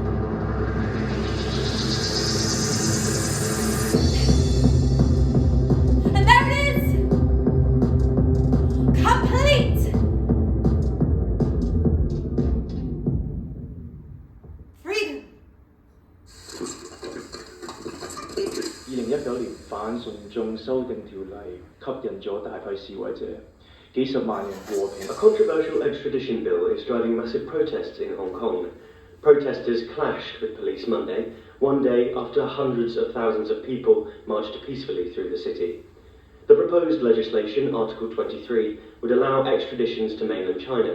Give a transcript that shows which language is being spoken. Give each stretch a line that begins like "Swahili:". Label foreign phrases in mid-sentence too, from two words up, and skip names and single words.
English: And there it is! Complete! Freedom!
Cantonese: 2019 年反送中修訂條例吸引咗大批示威者，幾十萬人和平。
English: A controversial extradition bill is driving massive protests in Hong Kong. Protesters clashed with police Monday, one day after hundreds of thousands of people marched peacefully through the city. The proposed legislation, Article 23, would allow extraditions to mainland China.